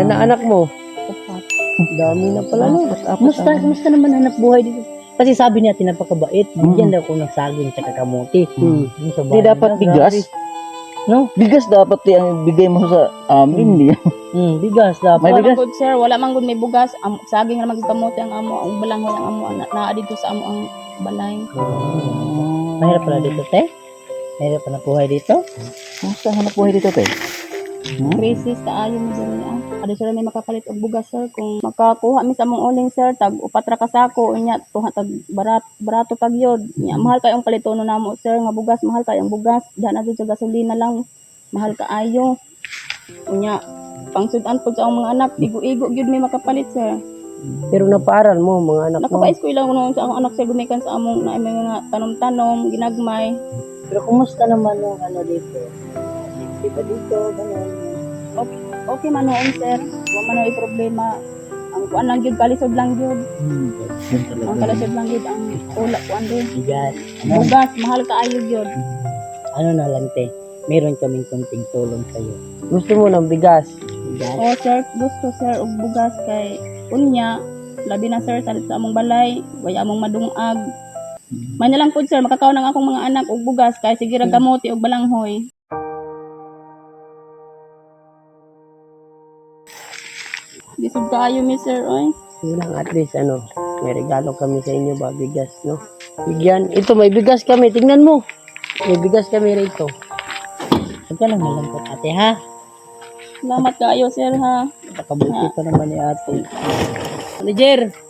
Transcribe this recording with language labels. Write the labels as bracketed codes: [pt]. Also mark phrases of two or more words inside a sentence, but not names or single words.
[tl] Ilan na anak mo? Dami na pala no. Kumusta naman hanap buhay dito? Kasi sabi niya, napakabait. Bigyan daw ko ng saging tsaka kamuti. Hindi dapat bigas. No? Bigas dapat yung bigay mo sa amin. Hindi. Bigas dapat. May Wala bigas? [ceb] man gud sir, wala man gud may bugas. Saging ra magkamote ang amo, ang balanghoy ang amo naa dito sa amo ang balay. [tl] Mahirap pala dito, te. Mahirap pala buhay dito. Kumusta hanap buhay dito, te? [ceb] Crisis kaayo mo diri ah. Ado sir may makapalit og bugas sir kung makakuha mi sa among uling sir tag upat ra ka sako unya tuha tag barato tag yod. Nya mahal kay ang palitono namo sir nga bugas, mahal kay ang bugas. Diha na jud sa gasolina lang. Mahal kaayo. Unya pangsudan pud sa among mga anak, igo-igo gyud may makapalit sir. [tl] Pero napaaral mo mga anak mo. [ceb] Nakapa-eskwela ko noon sa akong anak sir gumikan sa among na may mga tanom-tanom, ginagmay. [tl] Pero kumusta naman yung ano dito? Di ba dito? Ganun. [ceb] Okay man noon sir, wa man ay problema. Ang kuan lang gyud kalisod lang gyud. Ang kalisod lang gyud ang ulak kuan gyud. [tl] Bigas. [ceb] Bugas mahal kaayo gyud. [tl] Ano na lang, te. Meron kaming konting tulong sa'yo. Gusto mo ng bigas. Bigas. [ceb] O sir, gusto sir og bugas kay unya labi na sir sa among balay, waya among madungag. May na lang pud sir makakaon ang akong mga anak og bugas kay sige ra gamote og balanghoy. Disud kaayo mi sir oy. Lang [en] at least [ceb] may regalo kami sa inyo ba bigas no. [tl] Bigyan. Ito may bigas kami. Tingnan mo. May bigas kami rito. Huwag ka lang malangkot, ate, ha? [ceb] Salamat kaayo sir ha. [tl] Pakabuti pa naman ni ate. Manager.